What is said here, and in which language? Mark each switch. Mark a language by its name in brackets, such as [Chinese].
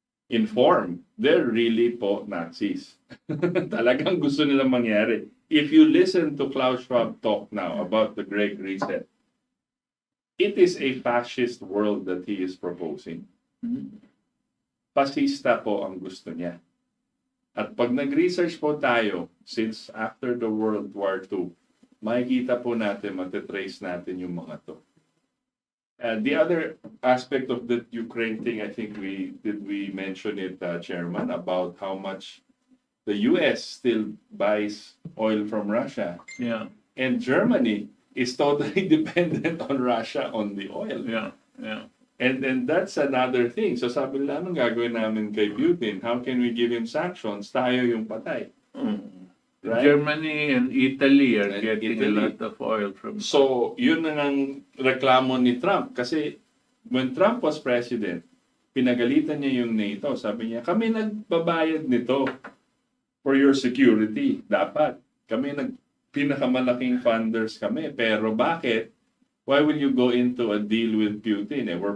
[English] informed. They're really po Nazis. [Filipino] Talagang gusto nilang mangyari. [English] If you listen to Klaus Schwab talk now about the Great Reset, it is a fascist world that he is proposing. [Filipino] Fascista po ang gusto niya. At pag nag-research po tayo, [English] since after the World War II, [Filipino] makikita po natin, matitrace natin yung mga to. [English] The other aspect of the Ukraine thing, I think we mention it, Chairman, about how much the US still buys oil from Russia. Yeah. And Germany is totally dependent on Russia on the oil. Yeah. Yeah. And that's another thing. [Filipino] So sabi nila, anong gagawin namin kay Putin? [English] How can we give him sanctions? [Filipino] Tayo yung patay. [English] Right? Germany and Italy are And getting Italy. a lot of oil from. [Filipino] So, yun na ang reklamo ni Trump. Kasi [English] when Trump was president, [Filipino] pinagalitan niya yung NATO. Sabi niya, kami nagbabayad nito [English] for your security. [Filipino] Dapat. Kami pinakamalaking funders kami. Pero bakit? [English] Why will you go into a deal with Putin?